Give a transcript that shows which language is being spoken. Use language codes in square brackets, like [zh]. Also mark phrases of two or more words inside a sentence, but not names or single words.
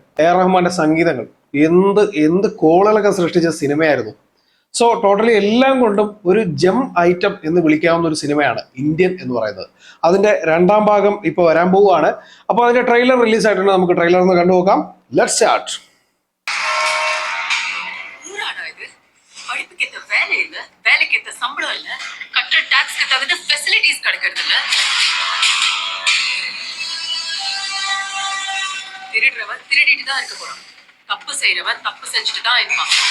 [ml] എ ആർ റഹ്മാന്റെ സംഗീതങ്ങൾ എന്ത് എന്ത് കോളുകളൊക്കെ സൃഷ്ടിച്ച സിനിമയായിരുന്നു. [en] so totally [ml] എല്ലാം കൊണ്ടും ഒരു [en] gem item [ml] എന്ന് വിളിക്കാവുന്ന ഒരു സിനിമയാണ് ഇന്ത്യൻ എന്ന് പറയുന്നത്. അതിന്റെ രണ്ടാം ഭാഗം ഇപ്പൊ വരാൻ പോവുകയാണ്. അപ്പോൾ അതിന്റെ ട്രെയിലർ റിലീസ് ആയിട്ടുണ്ട്. നമുക്ക് ട്രെയിലർ ഒന്ന് കണ്ടുനോക്കാം. [en] let's start. [ta] திருடுறவன் திருடிட்டு தான் இருக்க போறான். தப்பு செய்யறவன் தப்பு செஞ்சுட்டு தான் இருப்பான்.